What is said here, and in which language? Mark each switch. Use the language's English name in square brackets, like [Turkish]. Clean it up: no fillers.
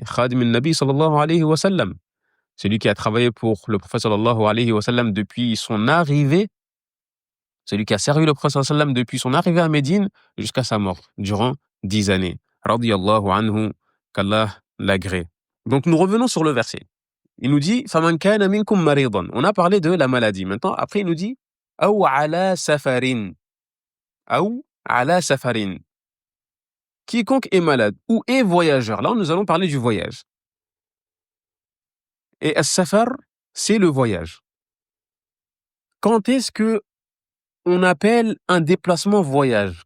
[French] Khadim al-Nabi sallallahu alayhi wa sallam. Celui qui a travaillé pour le prophète sallallahu alayhi wa sallam depuis son arrivée. Celui qui a servi le prophète sallallahu alayhi wa sallam depuis son arrivée à Médine jusqu'à sa mort, durant 10 années. Radiyallahu anhu, qu'Allah l'agrée. Donc nous revenons sur le verset. Il nous dit [Arabic] فَمَنْ كَانَ مِنْكُمْ مَرِيضًا. [French] On a parlé de la maladie. Maintenant, après, il nous dit [Arabic] أَوْ عَلَى سَفَرٍ. أَوْ عَلَى سَفَرٍ. [French] Quiconque est malade ou est voyageur. Là, nous allons parler du voyage. Et as-safar, c'est le voyage. Quand est-ce que on appelle un déplacement voyage?